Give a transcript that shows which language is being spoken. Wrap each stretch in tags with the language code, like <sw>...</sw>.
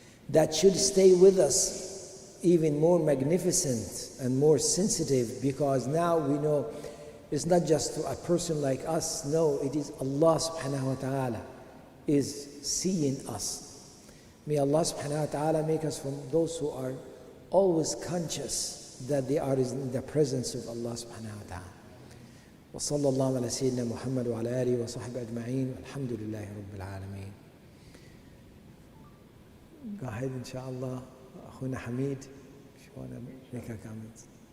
<en>That should stay with us even more magnificent and more sensitive, because now we know it's not just a person like us, no, it is Allah subhanahu wa ta'ala is seeing us. May Allah subhanahu wa ta'ala make us from those who are always conscious that they are in the presence of Allah subhanahu wa ta'ala.</en> <ar>وصلى الله على سيدنا محمد وعلى آله وصحبه أجمعين والحمد لله رب العالمين.</ar> <en>Go ahead, inshallah, أخونا حميد, if you want to make a comment.</en>